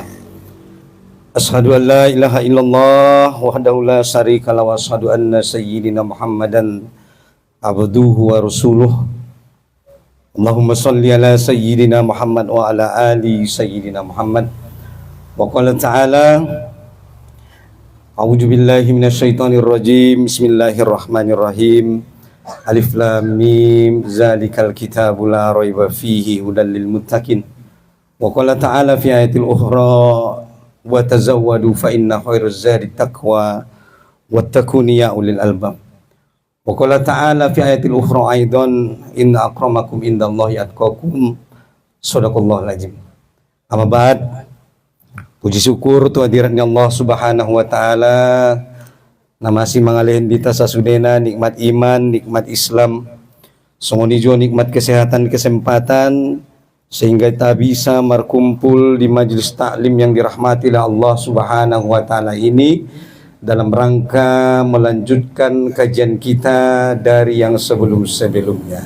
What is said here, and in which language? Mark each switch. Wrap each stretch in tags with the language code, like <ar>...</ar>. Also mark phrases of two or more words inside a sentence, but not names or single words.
<ar>أشهد أن لا إله إلا الله وحده لا شريك له وأشهد أن سيدنا محمدا عبده ورسوله. اللهم صل على سيدنا محمد وعلى آل سيدنا محمد. وقال تعالى أعوذ بالله من الشيطان الرجيم. بسم الله الرحمن الرحيم. الم ذلك الكتاب لا ريب فيه هدى للمتقين. وقال تعالى في الآية الأخرى وتزودوا فإن خير الزاد التقوى واتقون يا أولي الألباب. وقال تعالى في الآية الأخرى أيضا إن أكرمكم عند الله أتقاكم. صدق الله العظيم. أما بعد.</ar> <id>Puji syukur tu hadiratnya</id> <ar>الله سبحانه وتعالى.</ar> <id>Na masih mangalihin dita sa sudena nikmat iman, nikmat Islam. Songoni jo nikmat kesehatan, kesempatan sehingga kita bisa berkumpul di majelis taklim yang dirahmati oleh</id> <ar>الله سبحانه وتعالى</ar> <id>ini dalam rangka melanjutkan kajian kita dari yang sebelum-sebelumnya.</id>